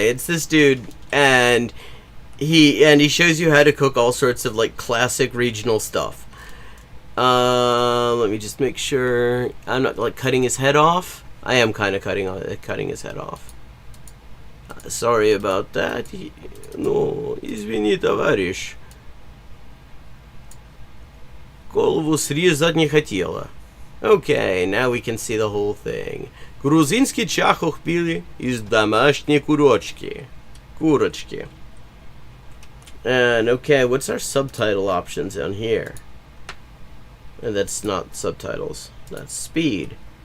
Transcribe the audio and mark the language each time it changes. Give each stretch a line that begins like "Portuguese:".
English: It's this dude, and he shows you how to cook all sorts of like classic regional stuff. Let me just make sure I'm not like cutting his head off. I am kind of cutting his head off. Sorry about that.
Russian: No, извини, товарищ. Голову срезать не хотела.
English: Okay, now we can see the whole thing.
Russian: Грузинский чахох пили из домашней курочки.
English: And okay, what's our subtitle options on here? And that's not subtitles. That's speed.